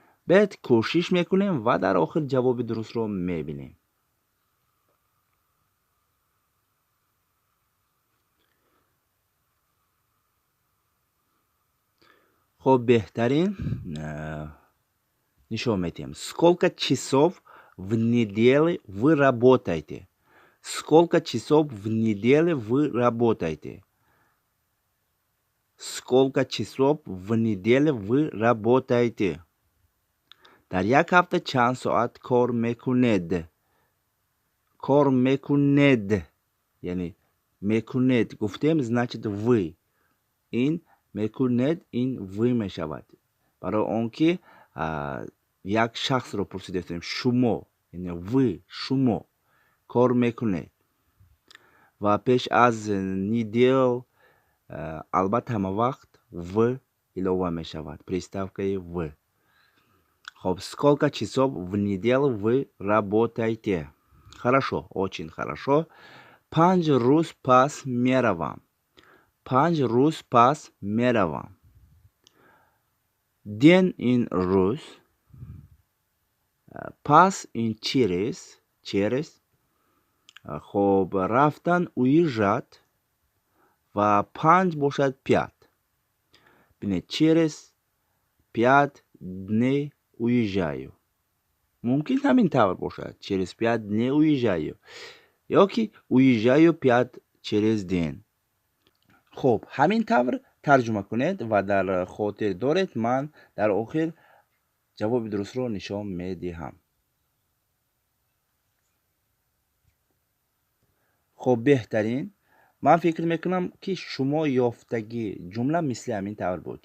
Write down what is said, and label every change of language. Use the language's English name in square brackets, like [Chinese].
[Tajik] бед кӯшиш мекунем ва дар охир ҷавоби дурустро мебинем. [Persian] خب بهترین [Tajik] нишон медиҳем. [Russian] Сколько часов в неделе вы работаете? Сколько часов в неделе вы работаете? Сколько часов в неделе вы работаете? [Tajik] дар як ҳафта чанд соат кор мекунед? Кор мекунед, яъне мекунед гуфтем, [Russian] значит вы. [Tajik] ин мекунед, ин вы мешавад. барои он ки як шахсро пурсидем, шумо, яъне вы, шумо кор мекунед. ва пеш аз нидел албатта ҳама вақт в илова мешавад, приставкаи в. Хоб, [Russian] сколько часов в неделю вы работаете? Хорошо, очень хорошо. [Tajik] 5 рӯз пас меравам. 5 рӯз пас меравам. Den ин рӯз, пас ин через. хоб, рафтан уезжат ва 5 бошад 5. бинед, [Russian] через 5 дней уезжаю. [Tajik] мумкин ҳамин тавр бошад, [Russian] через 5 дней уезжаю, [Tajik] ё ки [Russian] уезжаю 5 через день. [Tajik] хоб, ҳамин тавр тарҷума кунед ва дар хотир доред, ман дар охир ҷавоби дурустро нишон медиҳам. хоб, беҳтарин. ман фикр мекунам ки шумо ёфтагӣ ҷумла мисли ҳамин тавр буд.